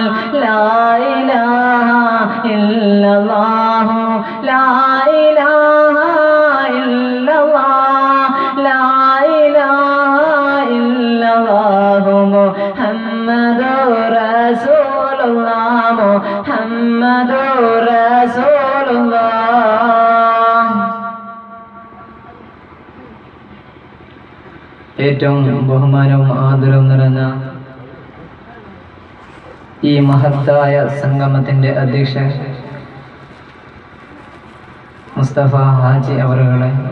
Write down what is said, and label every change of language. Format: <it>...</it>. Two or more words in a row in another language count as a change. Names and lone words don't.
<ar>لا إله إلا الله لا إله إلا الله لا إله إلا الله محمد رسول الله محمد رسول الله.</ar> <ml>ഏറ്റവും ബഹുമാനവും ആദരവും നിറഞ്ഞ ഈ മഹത്തായ സംഗമത്തിന്റെ അധ്യക്ഷൻ മുസ്തഫ ഹാജി അവറുകളെ,</ml>